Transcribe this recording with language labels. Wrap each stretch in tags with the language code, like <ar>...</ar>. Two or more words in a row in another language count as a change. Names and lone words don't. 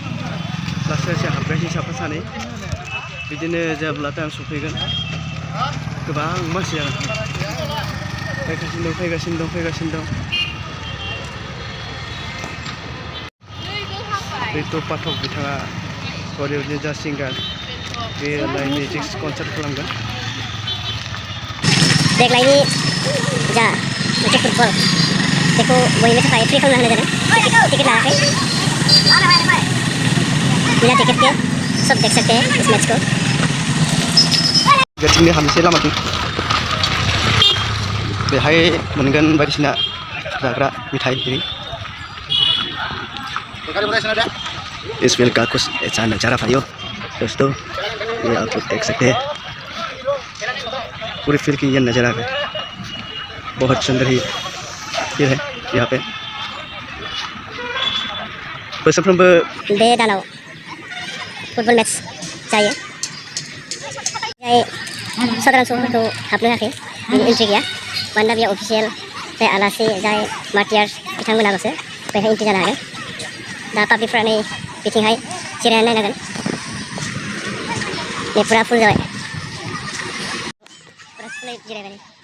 <brx>लासै लासै हाबगासिनो साफा सानै बिदिनो जेब्ला टाइम सफैगोन गोबां मानसि जागोन फैगासिनो दं रितु पाठक बिथाङा बलिउडनि जा सिंगार बेयो</brx> <en>music concert</en> <brx>खालामगोन देग्लायनि जा मोनसे फुटबल बेखौ बयनिबो थाखाय फ्रि खालामना होनाय जादों टिकेट लायाखै</brx> <hi>बिना टिकेट के सब देख सकते हैं इस मैच को</hi> <brx>गेटनि हाबनोसै लामाथिं बेहाय मोनगोन बायदिसिना जाग्रा मिठाइ इरि</brx> <hi>इस फिल्म का कुछ ऐसा नज़ारा भाइयों दोस्तों ये आप लोग देख सकते हैं पूरी फील्ड की ये नज़ारा है बहुत सुंदर ही ये है यहाँ पे बोसोरफ्रोमबो</hi> <brx>बे दानाव फुटबल मैच जायो जाय साधारन सुबुंफोरखौ हाबनो होआखै बेनि एन्ट्रि गैया मानोना बेयाव अफिसियेल जाय आलासि जाय मार्टियार्स बिथांमोनाल'सो बेहाय एन्ट्रि जानो हागोन दा पाब्लिकफ्रा नै बिथिंहाय जिरायनानै नायनांगोन नै फुरा फुल जाबाय फुरा फुलै जिरायबाय</brx>